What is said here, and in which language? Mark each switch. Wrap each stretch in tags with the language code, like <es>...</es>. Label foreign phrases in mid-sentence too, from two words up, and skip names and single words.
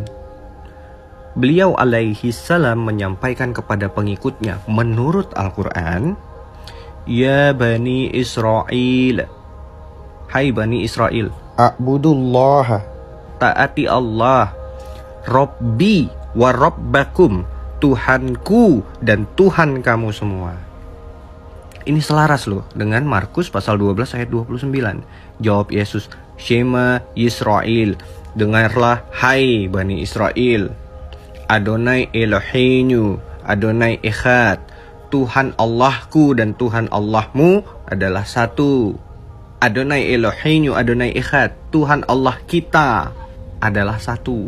<id>Beliau</id> <ar>عليه السلام</ar> <id>menyampaikan kepada pengikutnya menurut Al-Quran,</id> <ar>يا بني إسرائيل,</ar> <id>hai Bani Israel, A'budullaha, taati Allah,</id> <ar>ربي وربكم,</ar> <id>Tuhanku dan Tuhan kamu semua. Ini selaras loh dengan Markus pasal 12 ayat 29. Jawab Yesus,</id> <he>שמע ישראל,</he> <id>dengarlah hai Bani Israel,</id> <he>אדוני אלוהינו, אדוני אחד,</he> <id>Tuhan Allahku dan Tuhan Allahmu adalah satu.</id> <he>אדוני אלוהינו, אדוני אחד,</he> <id>Tuhan Allah kita adalah satu.</id>